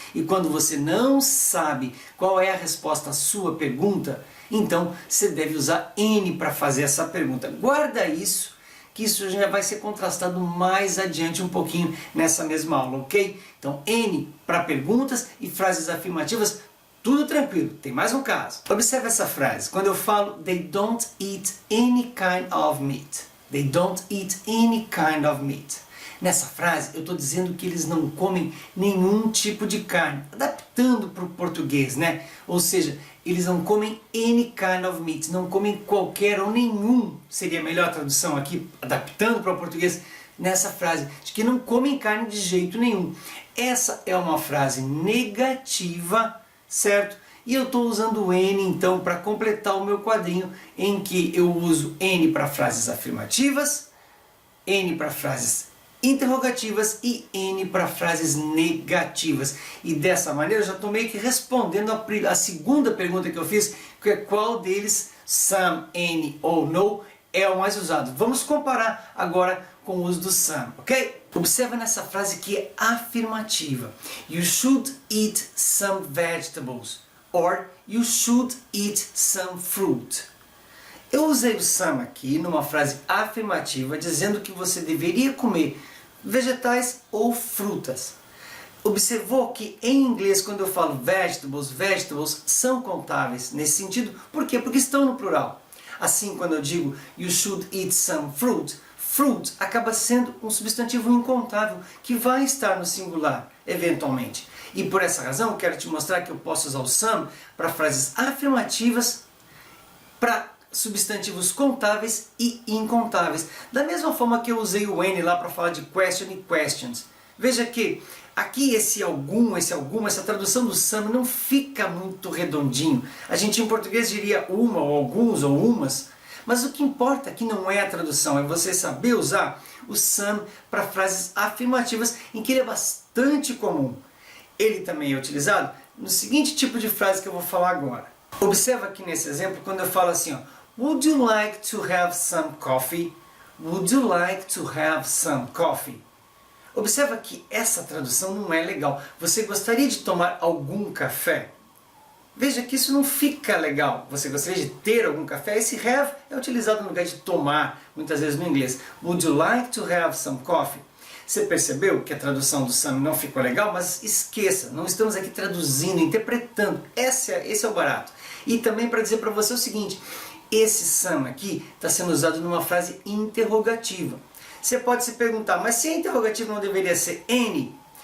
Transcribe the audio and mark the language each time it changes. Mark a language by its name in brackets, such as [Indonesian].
[Portuguese] E quando você não sabe qual é a resposta à sua pergunta, então você deve usar any para fazer essa pergunta. Guarda isso, que isso já vai ser contrastado mais adiante um pouquinho nessa mesma aula, ok? Então, any para perguntas e frases afirmativas, tudo tranquilo. Tem mais um caso. Observe essa frase. Quando eu falo [English] They don't eat any kind of meat. They don't eat any kind of meat. [Portuguese] Nessa frase, eu estou dizendo que eles não comem nenhum tipo de carne. Adaptando para o português, né? Ou seja, eles não comem [English] any kind of meat. [Portuguese] Não comem qualquer ou nenhum. Seria a melhor tradução aqui, adaptando para o português, nessa frase. De que não comem carne de jeito nenhum. Essa é uma frase negativa, certo? E eu estou usando o any, então, para completar o meu quadrinho, em que eu uso any para frases afirmativas, any para frases interrogativas e any para frases negativas. E dessa maneira eu já estou meio que respondendo a segunda pergunta que eu fiz, que é qual deles, some, any ou no, é o mais usado. Vamos comparar agora com o uso do some, ok? Observa nessa frase que é afirmativa. [English] You should eat some vegetables or you should eat some fruit. [Portuguese] Eu usei o some aqui numa frase afirmativa dizendo que você deveria comer vegetais ou frutas. Observou que em inglês quando eu falo vegetables são contáveis nesse sentido. Por quê? Porque estão no plural. Assim, quando eu digo [English] you should eat some fruit, [Portuguese] fruit acaba sendo um substantivo incontável que vai estar no singular, eventualmente. E por essa razão eu quero te mostrar que eu posso usar o some para frases afirmativas, para substantivos contáveis e incontáveis. Da mesma forma que eu usei o any lá para falar de question e questions. Veja que aqui esse algum, essa tradução do some não fica muito redondinho. A gente em português diria uma ou alguns ou umas. Mas o que importa aqui não é a tradução, é você saber usar o some para frases afirmativas em que ele é bastante comum. Ele também é utilizado no seguinte tipo de frase que eu vou falar agora. Observa aqui nesse exemplo quando eu falo assim, ó, [English] Would you like to have some coffee? Would you like to have some coffee? [Portuguese] Observa que essa tradução não é legal. Você gostaria de tomar algum café? Veja que isso não fica legal. Você gostaria de ter algum café? Esse have é utilizado no lugar de tomar, muitas vezes no inglês. [English] Would you like to have some coffee? [Portuguese] Você percebeu que a tradução do some não ficou legal? Mas esqueça, não estamos aqui traduzindo, interpretando. Esse é o barato. E também para dizer para você o seguinte, esse some aqui está sendo usado numa frase interrogativa. Você pode se perguntar, mas se a interrogativa não deveria ser any?